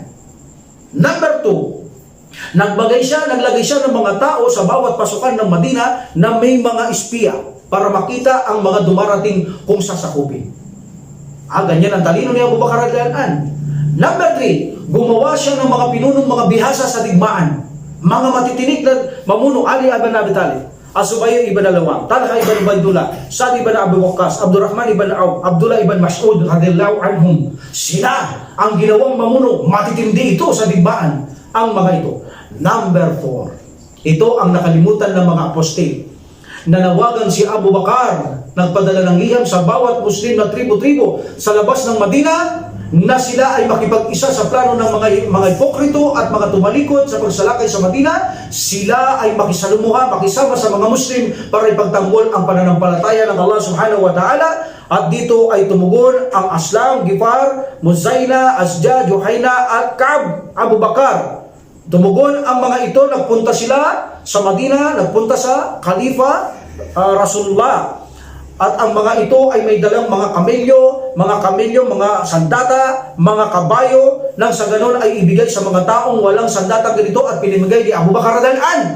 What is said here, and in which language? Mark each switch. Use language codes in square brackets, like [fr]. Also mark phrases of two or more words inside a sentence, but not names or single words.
[tl] Number 2, naglagay siya ng mga tao sa bawat pasukan ng Madina na may mga espiya para makita ang mga dumarating kung sasakupin. Ganyan ang talino ni Abu Bakar [ar] رضي الله عنه. [tl] Number 3, gumawa siya ng mga pinunong mga bihasa sa digmaan. Mga matitinik na mamuno, Ali ibn Abi Talib, As-Subayr ibn Al-Awwam, Talha ibn Ubaydullah, Sa'd ibn Abi Waqqas, Abdurrahman ibn Auf, Abdullah ibn Mas'ud [ar] رضي الله عنهم. [tl] Sila ang ginawang mamuno, matitindi ito sa digmaan, ang mga ito. Number 4, ito ang nakalimutan ng mga apostil. Nanawagan si Abu Bakar, nagpadala ng liham sa bawat Muslim na tribo-tribo sa labas ng Madina na sila ay makipag-isa sa plano ng mga hipokrito at mga tumalikod sa pagsalakay sa Madina. Sila ay makisalumuha, makisama sa mga Muslim para ipagtanggol ang pananampalataya ng Allah [ar] سبحانه وتعالى. [tl] At dito ay tumugon ang Aslam, Gifar, Muzaila, Asja, Juhayna at Ka'ab, Abu Bakar. Tumugon ang mga ito, nagpunta sila sa Madina, nagpunta sa Khalifa Rasulullah. At ang mga ito ay may dalang mga kamelyo, mga sandata, mga kabayo, nang sa ganon ay ibigay sa mga taong walang sandata ganito at pinimigay ni Abu Bakar [ar] رضي الله عنه.